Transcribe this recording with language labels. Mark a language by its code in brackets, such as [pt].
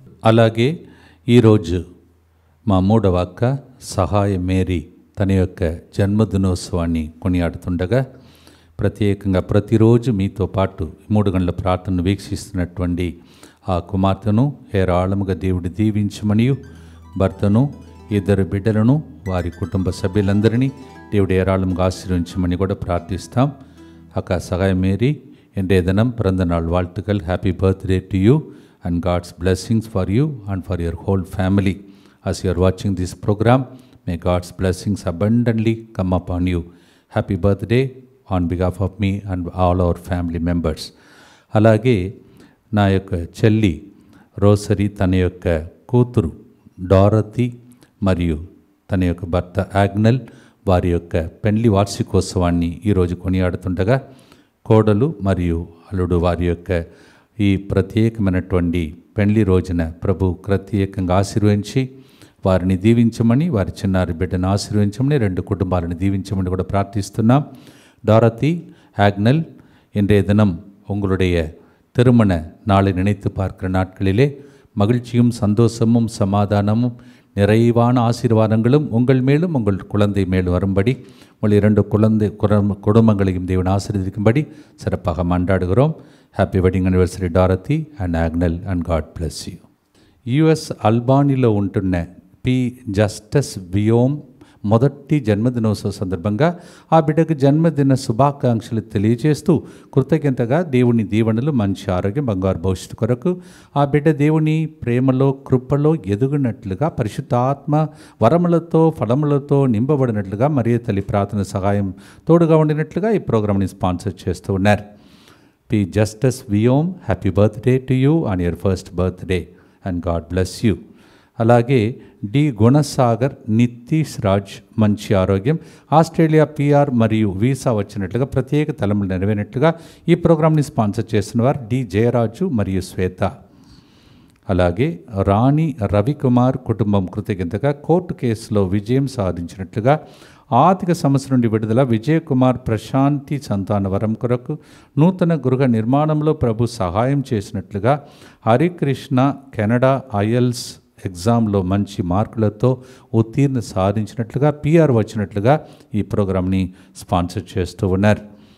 [te] అలాగే ఈరోజు మా 3వ అక్క సహాయ మేరీ తన యొక్క జన్మదినోత్సవాన్ని కొనియాడుతుండగా ప్రత్యేకంగా ప్రతిరోజు మీతో పాటు 3 గంటల ప్రార్థనను వీక్షిస్తున్నటువంటి ఆ కుమార్తెను హేరాళముగా దేవుడు దీవించమని, భర్తను, 2 బిడ్డలను, వారి కుటుంబ సభ్యులందరినీ దేవుడు హేరాళముగా ఆశీర్వదించమని కూడా ప్రార్థిస్తాం. [ta] అక్క సహాయ మేరీ, இன்றைய தினம் பிறந்த நாள் வாழ்த்துக்கள். [en] Happy birthday to you and God's blessings for you and for your whole family. As you are watching this program, may God's blessings abundantly come upon you. Happy birthday on behalf of me and all our family members. [te] అలాగే నా యొక్క చెల్లి rosary, తన యొక్క కూతురు డారతి మరియు తన యొక్క భర్త ఆగ్నల్ వారి యొక్క పెండ్లి వార్షికోత్సవాన్ని ఈరోజు కొనియాడుతుండగా కోడలు మరియు అల్లుడు వారి యొక్క ఈ ప్రత్యేకమైనటువంటి పెళ్లి రోజున ప్రభు ప్రత్యేకంగా ఆశీర్వదించి వారిని దీవించమని, వారి చిన్నారి బిడ్డను ఆశీర్వదించమని, 2 కుటుంబాలను దీవించమని కూడా ప్రార్థిస్తున్నాం. [ta] டாரத்தி, ஆக்னல், இன்றைய தினம் உங்களுடைய திருமண நாளை நினைத்து பார்க்கிற நாட்களிலே மகிழ்ச்சியும் சந்தோஷமும் சமாதானமும் நிறைவான ஆசீர்வாதங்களும் உங்கள் மேலும் உங்கள் குழந்தை மேலும் வரும்படி உங்கள் 2 குடும்பங்களையும் தேவன் ஆசீர்வதிக்கும்படி சிறப்பாக மன்றாடுகிறோம். [en] Happy wedding anniversary Dorothy and Agnel and God bless you. [te] US అల్బానీలో ఉంటున్న పి జస్టస్ వియోమ్ మొదటి జన్మదినోత్సవ సందర్భంగా ఆ బిడ్డకు జన్మదిన శుభాకాంక్షలు తెలియజేస్తూ కృతజ్ఞతగా దేవుని దీవెనలు, మంచి ఆరోగ్యం, బంగారు భవిష్యత్తు కొరకు ఆ బిడ్డ దేవుని ప్రేమలో, కృపలో ఎదుగునట్లుగా, పరిశుద్ధాత్మ వరములతో, ఫలములతో నింపబడినట్లుగా, మరియ తల్లి ప్రార్థన సహాయం తోడుగా ఉండినట్లుగా ఈ ప్రోగ్రామ్ని స్పాన్సర్ చేస్తూ ఉన్నారు. P. [en] Justice Viom, happy birthday to you on your first birthday and God bless you. [te] అలాగే డి గుణసాగర్, నితీష్ రాజ్ మంచి ఆరోగ్యం, ఆస్ట్రేలియా PR మరియు వీసా వచ్చినట్లుగా ప్రత్యేక తలములు నెరవేరినట్లుగా ఈ ప్రోగ్రామ్ని స్పాన్సర్ చేస్తున్నవారు డి జయరాజు మరియు శ్వేత. అలాగే రాణి రవికుమార్ కుటుంబం కృతజ్ఞతగా కోర్టు కేసులో విజయం సాధించినట్లుగా, ఆర్థిక సమస్య నుండి విడుదల, విజయకుమార్ ప్రశాంతి సంతాన వరం కొరకు, నూతన గృహ నిర్మాణంలో ప్రభు సహాయం చేసినట్లుగా, హరికృష్ణ కెనడా ఐఎల్స్ ఎగ్జామ్లో మంచి మార్కులతో ఉత్తీర్ణ సాధించినట్లుగా, PR వచ్చినట్లుగా ఈ ప్రోగ్రామ్ని స్పాన్సర్ చేస్తూ ఉన్నారు.